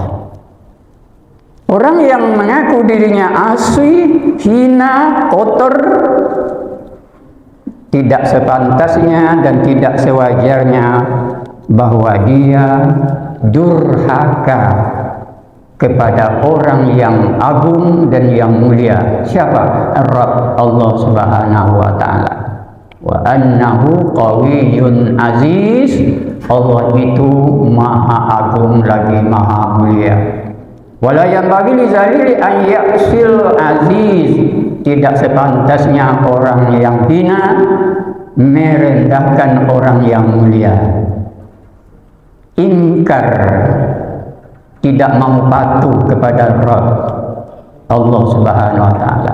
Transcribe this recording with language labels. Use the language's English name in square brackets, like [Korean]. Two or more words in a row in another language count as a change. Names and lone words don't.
[Indonesian] Orang yang mengaku dirinya asli, hina, kotor, tidak sepantasnya dan tidak sewajarnya bahwa dia durhaka kepada orang yang agung dan yang mulia. Siapa? Rabb Allah [Arabic] سبحانه وتعالى. وإنه قوي عزيز. [Indonesian] Allah itu maha agung lagi maha mulia. [Arabic] ولا ينبغي للذليل أن يعصي العزيز. [Indonesian] Tidak sepantasnya orang yang hina merendahkan orang yang mulia. Ingkar, tidak mau patuh kepada Rabb Allah [Arabic] سبحانه وتعالى.